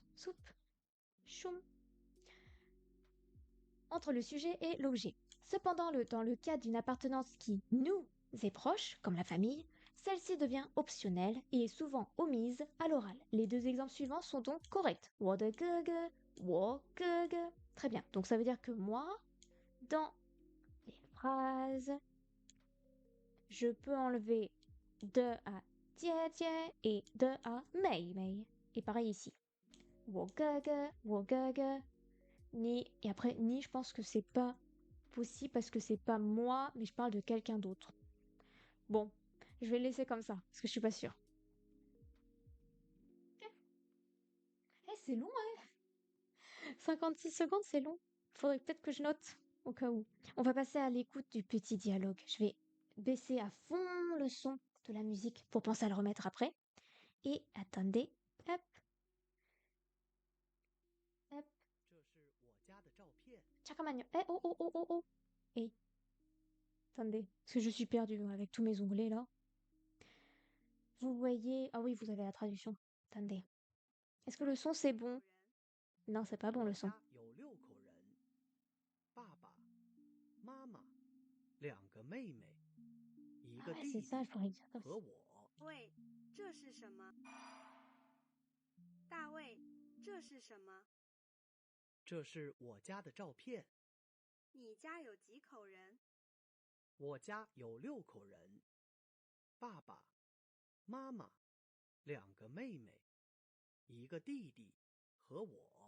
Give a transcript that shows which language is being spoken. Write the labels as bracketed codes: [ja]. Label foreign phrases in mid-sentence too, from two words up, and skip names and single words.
[fr] Soupe. Choum. Entre le sujet et l'objet. Cependant, dans le cas d'une appartenance qui nous est proche, comme la famille, celle-ci devient optionnelle et est souvent omise à l'oral. Les deux exemples suivants sont donc corrects. [zh] 我的哥哥,我哥哥. [fr] Très bien. Donc ça veut dire que moi, dans les phrases, je peux enlever de à 姐姐 et de à 妹妹. Et pareil ici. [zh] 我哥哥,我哥哥. [fr] Ni, et après, ni, je pense que c'est pas possible parce que c'est pas moi, mais je parle de quelqu'un d'autre. Bon, je vais le laisser comme ça, parce que je suis pas sûre. Eh, c'est long, hein. 56 secondes, c'est long. Faudrait peut-être que je note, au cas où. On va passer à l'écoute du petit dialogue. Je vais baisser à fond le son de la musique pour penser à le remettre après. Et attendez, hop, hop. [zh] 这是我家的照片。 Chakamagno. Eh, oh, oh, oh, oh, oh. [fr] Et attendez, parce que je suis perdue avec tous mes onglets là. Vous voyez... Ah oui, vous avez la traduction. Attendez. Est-ce que le son c'est bon? Non, c'est pas bon le [zh] 我 [fr] son. [zh] 家有6口人，爸爸妈妈2个妹妹一 [fr] Ah [zh] 个 [fr] ouais, [zh] 弟 [fr] c'est [zh] 弟 [fr] ça, je pourrais dire comme ça. [zh] 和我。喂，这是什么？大卫，这是什么？这是我家的照片。你家有几口人？我家有6口人，爸爸妈妈2个妹妹一个弟弟和我。